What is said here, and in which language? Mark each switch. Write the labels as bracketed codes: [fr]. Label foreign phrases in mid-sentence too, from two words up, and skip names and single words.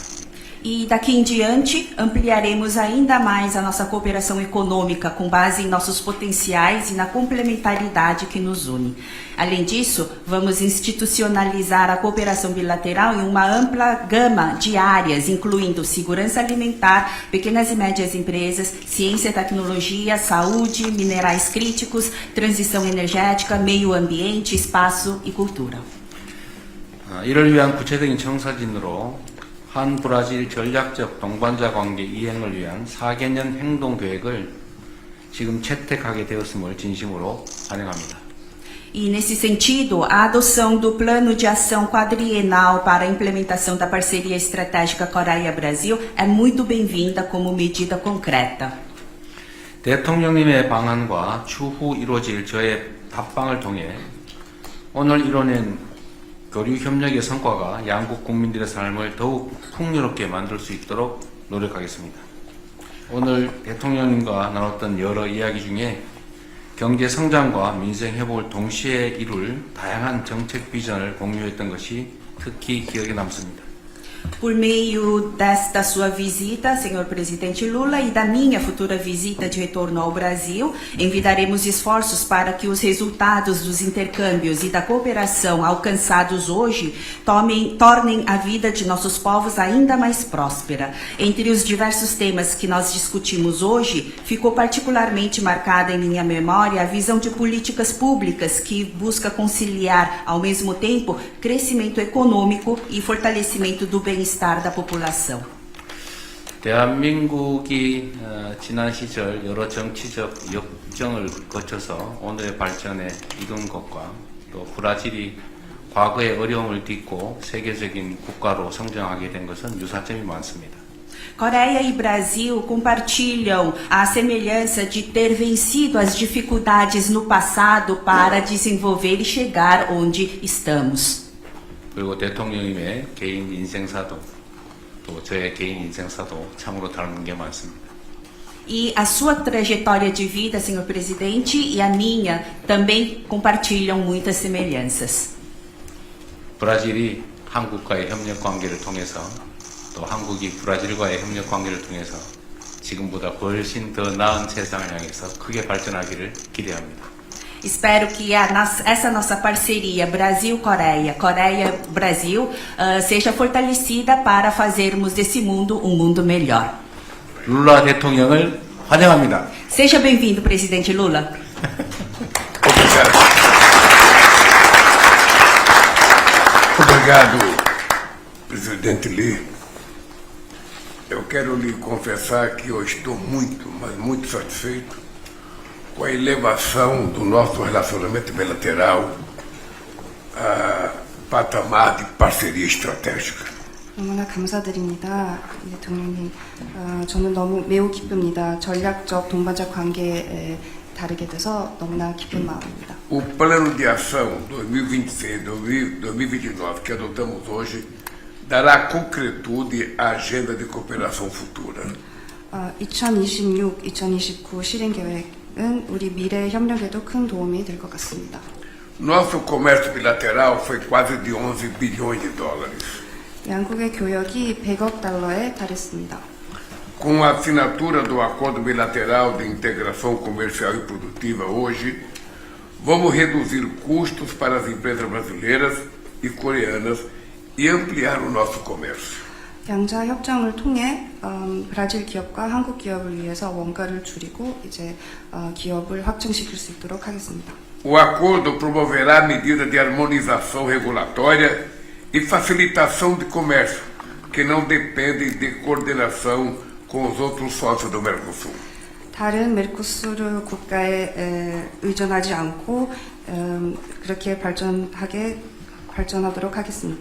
[pt] E daqui em diante, ampliaremos ainda mais a nossa cooperação econômica com base em nossos potenciais e na complementaridade que nos une. Além disso, vamos institucionalizar a cooperação bilateral em uma ampla gama de áreas, incluindo segurança alimentar, pequenas e médias empresas, ciência e tecnologia, saúde, minerais críticos, transição energética, meio ambiente, espaço e cultura. [ko] 이를 위한 구체적인 청사진으로 한 브라질 전략적 동반자 관계 이행을 위한 4개년 행동 계획을 지금 채택하게 되었음을 진심으로 환영합니다. [pt] E, nesse sentido, a adoção do Plano de Ação Quadrienal para a implementação da parceria estratégica Coreia-Brasil é muito bem-vinda como medida concreta. [ko] 대통령님의 방안과 추후 이루어질 저의 답방을 통해 오늘 이뤄낸 교류 협력의 성과가 양국 국민들의 삶을 더욱 풍요롭게 만들 수 있도록 노력하겠습니다. 오늘 대통령님과 나눴던 여러 이야기 중에 경제 성장과 민생 회복을 동시에 이룰 다양한 정책 비전을 공유했던 것이 특히 기억에 남습니다. [pt] Por meio desta sua visita, senhor presidente Lula, e da minha futura visita de retorno ao Brasil, envidaremos esforços para que os resultados dos intercâmbios e da cooperação alcançados hoje tornem a vida de nossos povos ainda mais próspera. Entre os diversos temas que nós discutimos hoje, ficou particularmente marcada em minha memória a visão de políticas públicas que busca conciliar, ao mesmo tempo, crescimento econômico e fortalecimento do bem-estar da população. [ko] 대한민국이 지난 시절 여러 정치적 역정을 거쳐서 오늘의 발전에 이룬 것과 또 브라질이 과거의 어려움을 딛고 세계적인 국가로 성장하게 된 것은 유사점이 많습니다. [pt] Coreia e Brasil compartilham a semelhança de ter vencido as dificuldades no passado para desenvolver e chegar onde estamos. [ko] 그리고 대통령님의 개인 인생사도 또 저의 개인 인생사도 참으로 닮은 게 많습니다. [pt] E a sua trajetória de vida, senhor presidente, e a minha também compartilham muitas semelhanças. [ko] 브라질이 한국과의 협력 관계를 통해서 또 한국이 브라질과의 협력 관계를 통해서 지금보다 훨씬 더 나은 세상을 향해서 크게 발전하기를 기대합니다. [pt] Espero que essa nossa parceria Brasil-Coreia, Coreia-Brasil, seja fortalecida para fazermos desse mundo um mundo melhor. [ko] 룰라 대통령을 환영합니다. [pt] Seja bem-vindo, presidente Lula. Obrigado. Obrigado, presidente Lee. Eu quero lhe confessar que eu estou muito, mas muito satisfeito com a elevação do nosso relacionamento bilateral a patamar de parceria estratégica. [ko] 너무나 감사드립니다, 대통령님. 저는 매우 기쁩니다. 전략적 동반자 관계에 다르게 돼서 너무나 기쁜 마음입니다. [pt] O plano de ação 2026-2029 que adotamos hoje dará concretude à agenda de cooperação futura. [ko] 2026-2029 실행 계획은 우리 미래 협력에도 큰 도움이 될 것 같습니다. [pt] Nosso comércio bilateral foi quase de 11 bilhões de dólares. [ko] 양국의 교역이 100억 달러에 달했습니다. [pt] Com a assinatura do Acordo Bilateral de Integração Comercial e Produtiva hoje, vamos reduzir custos para as empresas brasileiras e coreanas e ampliar o nosso comércio. [ko] 양자 협정을 통해 브라질 기업과 한국 기업을 위해서 원가를 줄이고 이제 기업을 확장시킬 수 있도록 하겠습니다. [pt] O acordo promoverá medidas de harmonização regulatória e facilitação de comércio, que não dependem de coordenação com os outros sócios do Mercosul. [ko] 다른 메르코스르 국가에 의존하지 않고 그렇게 발전하도록 하겠습니다.